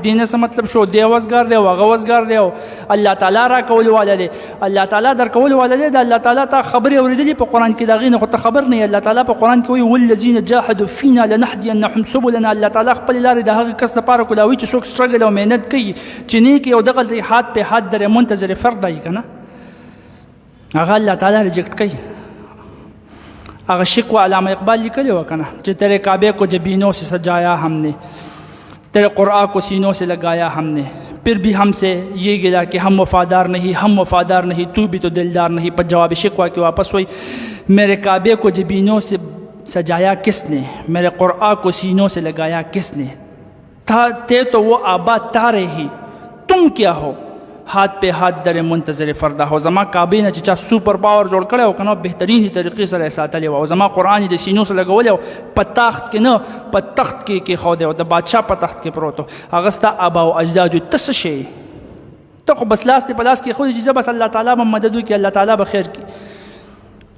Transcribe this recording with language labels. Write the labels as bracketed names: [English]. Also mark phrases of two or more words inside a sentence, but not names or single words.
[Pashto] دې نه څه مطلب شو دی وزګار دی او هغه وزګار دی او الله تعالی راکولو والا دی، الله تعالی درکولو والا دی. د الله تعالی ته خبرې اورېدلې په قرآن کې، د هغې نه خو ته خبر نه یې. الله تعالی په قرآن کې وایي [Arabic] والذین جاهدوا فینا لنهدینهم سبلنا. [Pashto] الله تعالی خپلې لارې د هغه کس لپاره کولاوي چې څوک سټرګل او محنت کوي، چې نیک او دغلته حد په حد در منتظر فرد دی که نه، هغه الله تعالی ریجیکټ کوي. هغه شکوه علامه اقبال لیکلی و که نه چې [Urdu] تیرے کعبے کو جبینوں سے سجایا ہم نے، تیرے قرآن کو سینوں سے لگایا ہم نے، پھر بھی ہم سے یہ گلا کہ ہم وفادار نہیں، ہم وفادار نہیں، تو بھی تو دلدار نہیں. پر جواب شکوہ کے واپس ہوئی میرے کعبے کو جبینوں سے سجایا کس نے، میرے قرآن کو سینوں سے لگایا کس نے، تھے تو وہ آباد تارے ہی، تم کیا ہو ہاتھ پہ ہاتھ در منتظر فردا. [Pashto] هو زما کعبې نه چې چا سوپر پاور جوړ کړی او که نه بهترینې طریقې سره یې ساتلی و او زما قرآن یې د سینو سره لګولی او په تاخت کې نه په تخت کې کېښودی او د بادشاه په تخت کې پروت و. هغه ستا ابا او اجداد وي، ته څه شی ته خو بس لاس دې په لاس کېښودی چې زه بس الله تعالی به مدد وکړي، الله تعالی به خیر کړي.